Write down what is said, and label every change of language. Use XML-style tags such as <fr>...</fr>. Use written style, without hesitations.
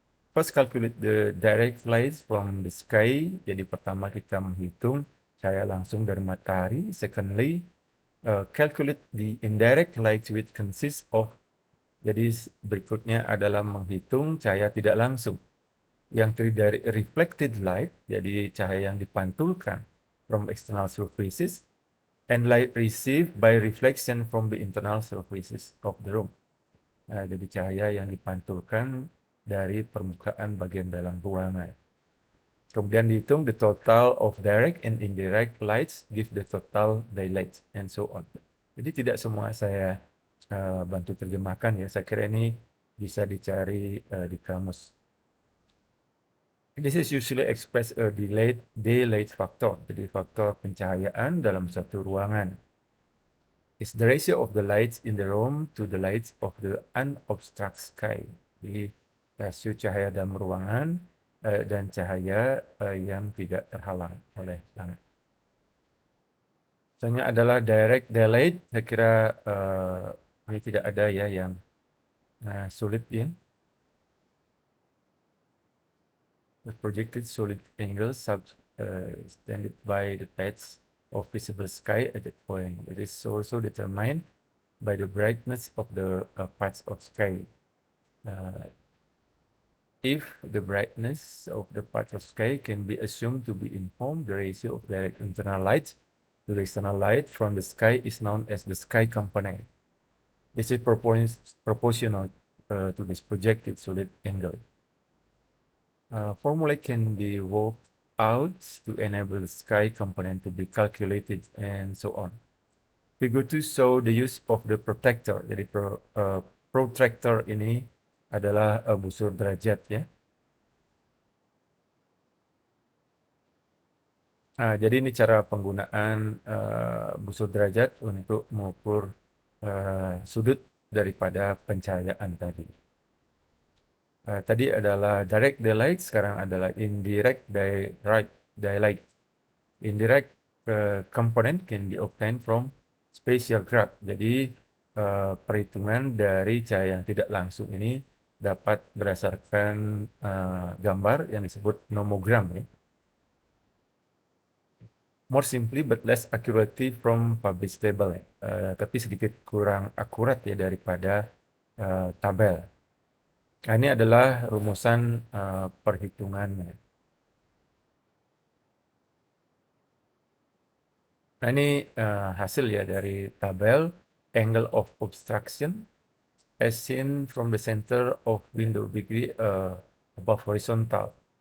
<en>First calculate the direct light from the sky.</en> <id>Jadi pertama kita menghitung cahaya langsung dari matahari. Secondly, calculate the indirect light which consists of. Jadi berikutnya adalah menghitung cahaya tidak langsung yang terdiri dari</id> <en>reflected light,</en> <id>jadi cahaya yang dipantulkan</id> <en>from external surfaces, and light received by reflection from the internal surfaces of the room.</en> <id>Nah, jadi cahaya yang dipantulkan dari permukaan bagian dalam ruangan. Kemudian dihitung</id> <en>the total of direct and indirect lights give the total daylight and so on.</en> <id>Jadi tidak semua saya bantu terjemahkan ya. Saya kira ini bisa dicari di kamus.</id> <en>This is usually expressed a daylight factor.</en> <id>Jadi faktor pencahayaan dalam satu ruangan.</id> <en>Is the ratio of the lights in the room to the lights of the unobstructed sky.</en> <id>Jadi rasio cahaya dalam ruangan dan cahaya yang tidak terhalang oleh langit. Misalnya adalah direct daylight. Saya kira ini tidak ada ya yang sulit ya.</id> <en>The projected solid angle subtended by the patch of visible sky at that point. It is also determined by the brightness of the parts of sky. If the brightness of the parts of sky can be assumed to be informed, the ratio of direct internal light to the external light from the sky is known as the sky component. This is proportional to this projected solid angle. Formula can be worked out to enable the sky component to be calculated and so on. Figure 2 show the use of the protractor.</en> <id>Jadi protractor ini adalah busur derajat ya. Jadi ini cara penggunaan busur derajat untuk mengukur sudut daripada pencahayaan tadi. Tadi adalah direct daylight, sekarang adalah indirect daylight.</id> <en>Indirect component can be obtained from spatial graph.</en> <id>Jadi perhitungan dari cahaya yang tidak langsung ini dapat berdasarkan gambar yang disebut nomogram ya.</id> <en>More simply but less accurately from published table ya.</en> <id>Tapi sedikit kurang akurat ya daripada tabel. Nah, ini adalah rumusan perhitungannya. Nah, ini hasil ya dari tabel</id> <en>angle of obstruction as seen from the center of window degree above horizontal.</en>